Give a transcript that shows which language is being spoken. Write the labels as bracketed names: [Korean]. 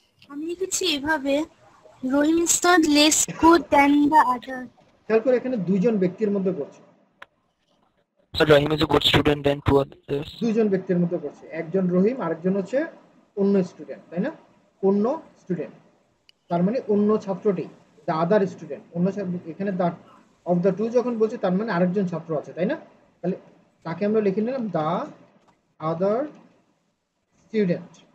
[Bangla] আমি লিখেছি এভাবে, [English] Rahim is not less good than the other. [Bangla] খেয়াল করে এখানে দুইজন ব্যক্তির মধ্যে করছে, [English] So Rahim is a good student than two others. [Bangla] দুইজন ব্যক্তির মধ্যে করছে, একজন রহিম আরেকজন হচ্ছে অন্য স্টুডেন্ট, তাই না? অন্য স্টুডেন্ট তার মানে অন্য ছাত্রটি, দ্য আদার স্টুডেন্ট, অন্য এখানে দ্য অফ দ্য টু যখন বলছে তার মানে আরেকজন ছাত্র আছে, তাই না? তাহলে তাকে আমরা লিখে নিলাম দ্য আদার স্টুডেন্ট।